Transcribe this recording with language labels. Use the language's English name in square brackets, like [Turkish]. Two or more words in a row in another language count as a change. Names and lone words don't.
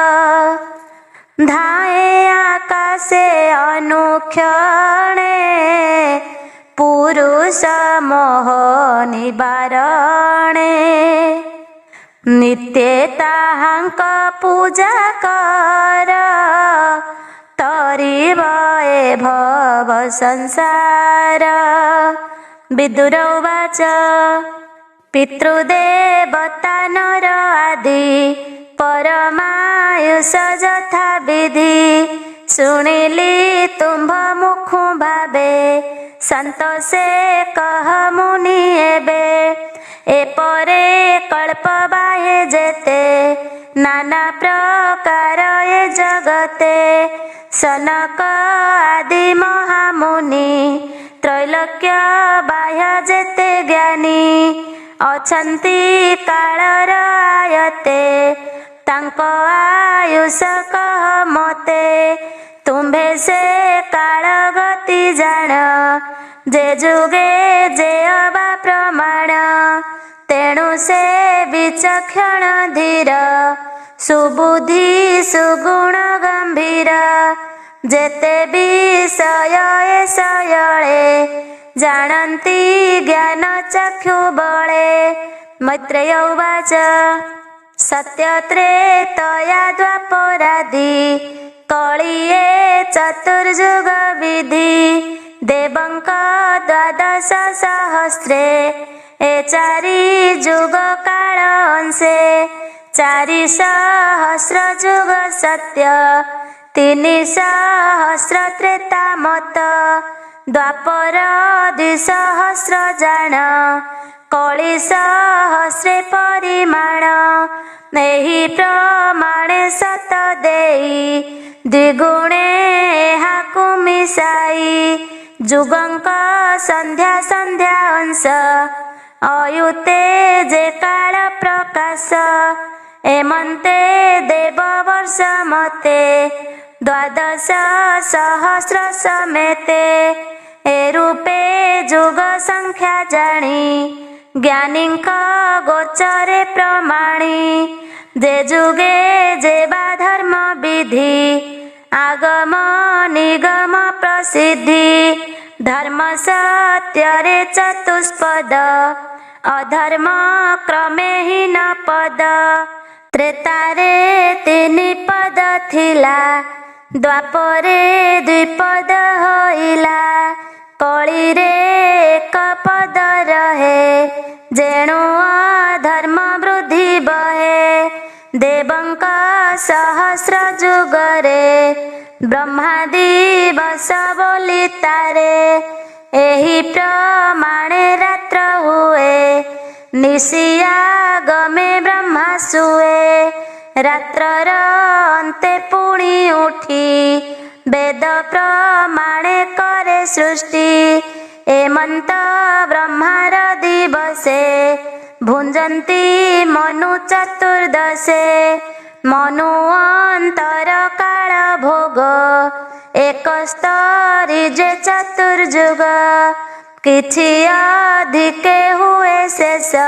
[Odia] ଧାୟେ ଆକାଶେ ଅନୁକ୍ଷଣେ ପୁରୁଷ ମୋହ ନିବାରଣେ ନିତ୍ୟ ତାହାଙ୍କ ପୂଜା କର ତରିବ ଏ ଭବ ସଂସାର ବିଦୁର ଉବାଚ ପିତୃଦେବତା ନର ଆଦି ପରମାୟୁଷ ଯଥା ବିଧି ଶୁଣିଲି ତୁମ୍ଭ ମୁଖୁ ଭାବେ ସନ୍ତୋଷେ କହ ମୁନି ଏବେ ଏପରେ କଳ୍ପ ବାହେ ଯେତେ ନାନା ପ୍ରକାର ଏ ଜଗତେ ସନକ ଆଦି ମହାମୁନି ତ୍ରୈଲୋକ୍ୟ ବାହ୍ୟ ଯେତେ ଜ୍ଞାନୀ ଅଛନ୍ତି କାଳର ଆୟତେ ତାଙ୍କୁ ଆୟୁଷ କହ ମତେ ତୁମ୍ଭେ ସେ କାଳ ଗତି ଜାଣ ଯେ ଯୁଗେ ଯେ ଅବା ପ୍ରମାଣ ତେଣୁ ସେ ବିଚକ୍ଷଣ ଧୀର ସୁବୁଦ୍ଧି ସୁଗୁଣ ଗମ୍ଭୀର ଯେତେ ବିଷୟ ସଇଳେ ଜାଣନ୍ତି ଜ୍ଞାନ ଚକ୍ଷୁ ବଳେ ମୈତ୍ରେୟ ଉବାଚ ସତ୍ୟତ୍ରେତୟା ଦ୍ୱାପରାଦି କଳିୟେ ଚତୁର୍ଯୁଗ ବିଧି ଦେବଙ୍କ ଦ୍ୱାଦଶ ସହସ୍ରେ ଏ ଚାରି ଯୁଗ କାଳ ଅଂଶେ 4,000 ଯୁଗ ସତ୍ୟ 3,000 ତ୍ରେତା ମତ ଦ୍ୱାପର 2,000 ଜାଣ କଳି 1,000 ପରିମାଣ ଏହି ପ୍ରମାଣେ ସତ ଦେଇ ଦ୍ୱିଗୁଣେ ଏହାକୁ ମିଶାଇ ଯୁଗଙ୍କ ସନ୍ଧ୍ୟା ସନ୍ଧ୍ୟା ଅଂଶ ଅୟୁତେ ଯେ କାଳ ପ୍ରକାଶ ଏମନ୍ତେ ଦେବ ବର୍ଷ ମତେ 12,000 ସମେତେ ଏ ରୂପେ ଯୁଗ ସଂଖ୍ୟା ଜାଣି ଜ୍ଞାନୀଙ୍କ ଗୋଚରେ ପ୍ରମାଣୀ ଯେ ଯୁଗେ ଯେବା ଧର୍ମ ବିଧି ଆଗମ ନିଗମ ପ୍ରସିଦ୍ଧି ଧର୍ମ ସତ୍ୟରେ ଚତୁଷ୍ପଦ ଅଧର୍ମ କ୍ରମେ ହୀନ ପଦ ତ୍ରେତାରେ 3 ପଦ ଥିଲା ଦ୍ୱାପରେ 2 ପଦ ହୋଇଲା କଳିରେ 1 ପଦ ରହେ ଯେଣୁ ଅଧର୍ମ ବୃଦ୍ଧି ବହେ ସହସ୍ର ଯୁଗରେ ବ୍ରହ୍ମା ଦିବସ ବୋଲି ତାରେ ଏହି ପ୍ରମାଣେ ରାତ୍ର ହୁଏ ନିଶିୟା ଗମେ ବ୍ରହ୍ମା ଶୁଏ ରାତ୍ରର ଅନ୍ତେ ପୁଣି ଉଠି ବେଦ ପ୍ରମାଣେ କରେ ସୃଷ୍ଟି ଏମନ୍ତ ବ୍ରହ୍ମାର ଦିବସେ ଭୁଞ୍ଜନ୍ତି ମନୁ ଚତୁର୍ଦ୍ଦଶେ ମନୁ ଅନ୍ତର କାଳ ଭୋଗ ଏକ ସ୍ତରୀ ଯେ ଚତୁର୍ଯୁଗ କିଛି ଅଧିକେ ହୁଏ ଶେଷ